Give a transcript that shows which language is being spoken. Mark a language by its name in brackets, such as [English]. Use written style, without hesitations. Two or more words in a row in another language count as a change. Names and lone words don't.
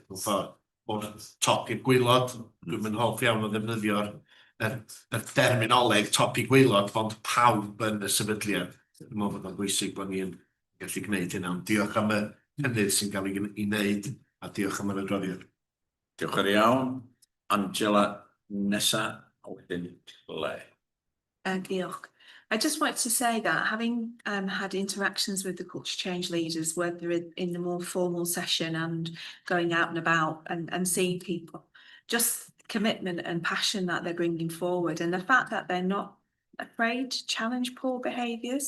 [Welsh] Mewn ffordd, o'r top i'r gwaelod, dwi'n mynd hoff iawn o ddefnyddio'r derminoleg top i gwaelod, ond pawb yn y sefydliad. Dwi'n meddwl bod o'n bwysig bod ni'n gallu gwneud hynna. Diolch am y cynnydd sy'n cael ei wneud a diolch am yr adroddiad. Diolch yn iawn. Angela, nesa, a wedyn le. Diolch. [English] I just wanted to say that having had interactions with the culture change leaders, whether in the more formal session and going out and about and seeing people, just commitment and passion that they're bringing forward, and the fact that they're not afraid to challenge poor behaviours.